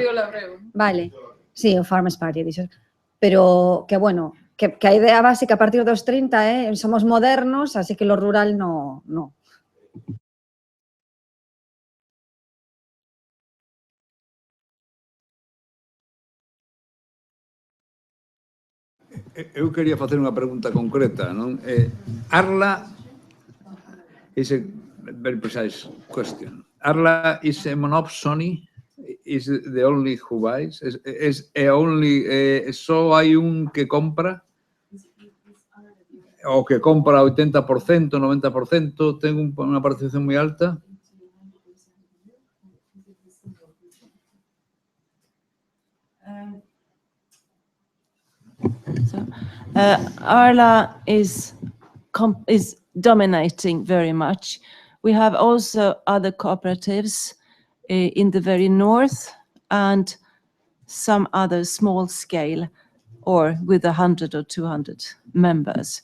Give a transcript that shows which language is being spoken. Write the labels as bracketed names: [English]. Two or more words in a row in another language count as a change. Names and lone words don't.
[Galician] Vale, sí, o Farmers' Party, dixo. Pero que, bueno, que a idea básica a partir dos 30 somos modernos, así que [Spanish] lo rural no. [Galician] Eu quería facer unha pregunta concreta, non? [English] Arla is a very precise question. Arla is a monopsony? Is the only who buys? [Galician] Só hai un que compra? O que compra 80%, 90%, ten unha participación moi alta? [English] Arla is dominating very much. We have also other cooperatives in the very north and some other small scale or with 100 or 200 members.